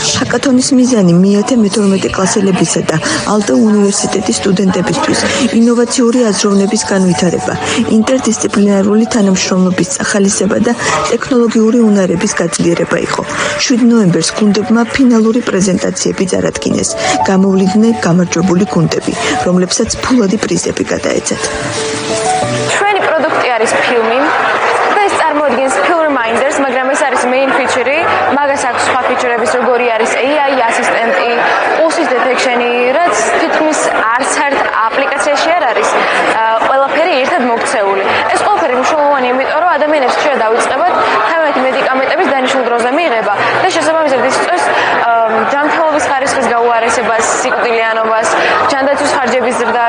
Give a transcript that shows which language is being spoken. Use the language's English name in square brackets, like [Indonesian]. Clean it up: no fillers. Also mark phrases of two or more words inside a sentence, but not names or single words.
[Georgian] ჰაკათონის მიზანი მე-12 კლასელებისა და ალტა უნივერსიტეტის სტუდენტებისთვის ინოვაციური აზროვნების განვითარება, ინტერდისციპლინარული თანამშრომლობის წახალისება და ტექნოლოგიური უნარების გაძლიერება იყო. 7 ნოემბერს გუნდებმა ფინალური პრეზენტაციები წარადგინეს. გამოვლიდნენ გამარჯვებული გუნდები, რომლებსაც ფულადი პრიზები გადაეცათ. ჩვენი პროდუქტი არის ფილმი და ეს წარმოადგენს Pill Reminders, მაგრამ ეს არის [English] main feature-ი, [Georgian] მაგას აქვს სხვა feature-ების, როგორი არის AI ასისტენტი, [English] pulse detection-ი, [Georgian] რაც თითქმის არც ერთ აპლიკაციაში არ არის. ყველაფერი ერთად მოქცეული. ეს ყველაფერი მნიშვნელოვანია, იმიტომ რომ ადამიანებს შეიძლება დავიწყებათ თავიანთი მედიკამენტების დანიშნულ დროზე მიიღება და შესაბამისად ის წეს ჯანმრთელობის ხარისხის გაუარესებას, სიკვდილიანობას, ჯანდაცვის ხარჯების ზრდას.